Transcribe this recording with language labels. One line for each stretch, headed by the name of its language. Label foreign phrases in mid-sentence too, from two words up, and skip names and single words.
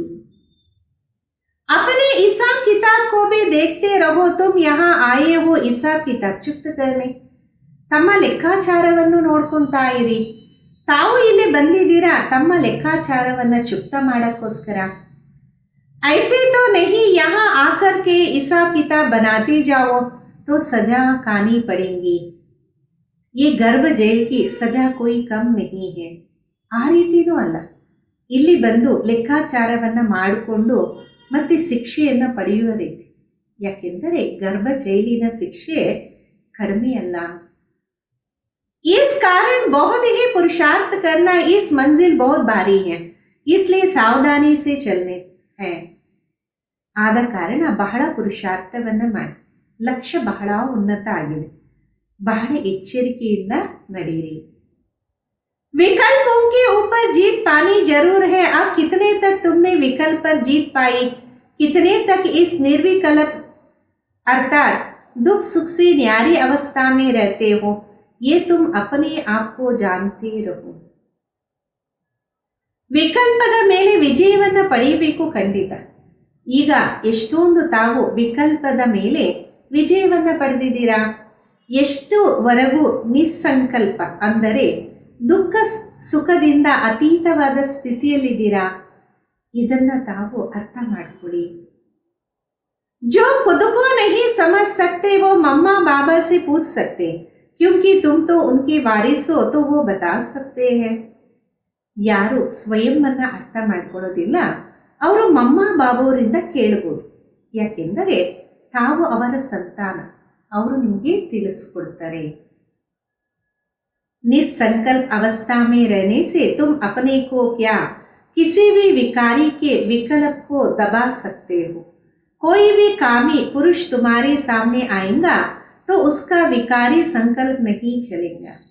Hindi: अपने हिसाब किताब को भी देखते रहो. तुम यहाँ आए हो हिसाब किताब चुक्त करने.
Kannada: ತಮ್ಮ ಲೆಕ್ಕಾಚಾರವನ್ನು ನೋಡ್ಕೊಂತಾ ಇರಿ. ತಾವು ಇಲ್ಲಿ ಬಂದಿದ್ದೀರಾ ತಮ್ಮ ಲೆಕ್ಕಾಚಾರವನ್ನ ಚುಕ್ತ ಮಾಡಕ್ಕೋಸ್ಕರ.
Hindi: ऐसे तो नहीं यहाँ आकर के हिसाब किताब बनाते जाओ तो सजा खानी पड़ेगी. ये गर्भ जेल की सजा कोई कम नहीं है.
Kannada: ಆ ರೀತಿನೂ ಅಲ್ಲ, ಇಲ್ಲಿ ಬಂದು ಲೆಕ್ಕಾಚಾರವನ್ನ ಮಾಡಿಕೊಂಡು ಮತ್ತೆ ಶಿಕ್ಷೆಯನ್ನ ಪಡೆಯುವ ರೀತಿ. ಯಾಕೆಂದರೆ ಗರ್ಭ ಜೈಲಿನ ಶಿಕ್ಷೆ ಕಡಿಮೆ ಅಲ್ಲ.
Hindi: इस कारण बहुत ही पुरुषार्थ करना, इस मंजिल बहुत भारी है, इसलिए सावधानी से चलने है.
Kannada: ಆದ ಕಾರಣ ಬಹಳ ಪುರುಷಾರ್ಥವನ್ನ ಮಾಡಿ, ಲಕ್ಷ್ಯ ಬಹಳ ಉನ್ನತ ಆಗಿದೆ, ಬಹಳ ಎಚ್ಚರಿಕೆಯಿಂದ ನಡೆಯಿರಿ.
Hindi: विकल्पों के ऊपर जीत पानी जरूर है. अब कितने तक तुमने विकल्प पर जीत पाई, कितने तक इस निर्विकल्प अर्थात दुख सुख से न्यारी अवस्था में रहते हो, ये तुम अपने आप को जानते रहो.
Kannada: ವಿಕಲ್ಪದ ಮೇಲೆ ವಿಜಯವನ್ನ ಪಡೆಯಬೇಕು ಖಂಡಿತ. ಈಗ ಎಷ್ಟೊಂದು ತಾವು ವಿಕಲ್ಪದ ಮೇಲೆ ವಿಜಯವನ್ನ ಪಡೆದಿದ್ದೀರಾ. ಎಷ್ಟುವರೆಗೂ ನಿಸ್ಸಂಕಲ್ಪ ಅಂದರೆ ದುಃಖ ಸುಖದಿಂದ ಅತೀತವಾದ ಸ್ಥಿತಿಯಲ್ಲಿದ್ದೀರಾ, ಇದನ್ನ ತಾವು ಅರ್ಥ ಮಾಡ್ಕೊಳ್ಳಿ.
Hindi: जो खुद को नहीं समझ सकते वो मम्मा बाबा से पूछ सकते, क्योंकि तुम तो उनके वारिस हो तो वो बता सकते हैं.
Kannada: ಯಾರು ಸ್ವಯಂವನ್ನ ಅರ್ಥ ಮಾಡ್ಕೊಳ್ಳೋದಿಲ್ಲ ಅವರು ಮಮ್ಮ ಬಾಬಾವರಿಂದ ಕೇಳಬಹುದು. ಯಾಕೆಂದರೆ ತಾವು ಅವರ ಸಂತಾನ, ಅವರು ನಿಮಗೆ ತಿಳಿಸ್ಕೊಡ್ತಾರೆ.
Hindi: निसंकल्प अवस्था में रहने से तुम अपने को क्या किसी भी विकारी के विकल्प को दबा सकते हो. कोई भी कामी पुरुष तुम्हारे सामने आएगा तो उसका विकारी संकल्प नहीं चलेगा.